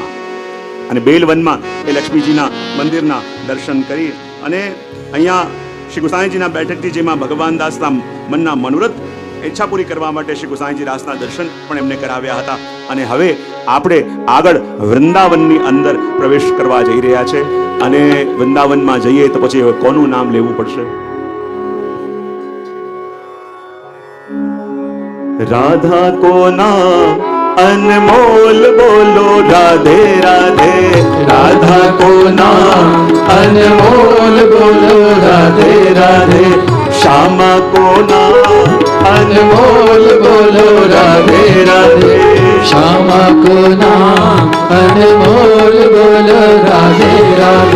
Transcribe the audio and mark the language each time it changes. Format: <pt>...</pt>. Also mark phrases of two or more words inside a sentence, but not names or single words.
<gu>અને બેલવનમાં એ લક્ષ્મીજીના મંદિરના દર્શન કરી અને અહીંયા શ્રી ગુસાઈજીના બેઠકથી જેમાં ભગવાન દાસના મનના મનોરથ ઈચ્છા પૂરી કરવા માટે શ્રી ગુસાઈજી દાસના દર્શન પણ એમને કરાવ્યા હતા. અને હવે આપણે આગળ વૃંદાવનની અંદર પ્રવેશ કરવા જઈ રહ્યા છે. અને વૃંદાવનમાં જઈએ તો પછી કોનું નામ લેવું પડશે?</gu> <hi>राधा को नाम अनमोल बोलो राधे राधे. राधा को नाम अनमोल बोलो राधे राधे. श्यामा को नाम अनमोल बोलो राधे राधे. श्यामा को नाम अनमोल बोलो राधे राधे.</hi>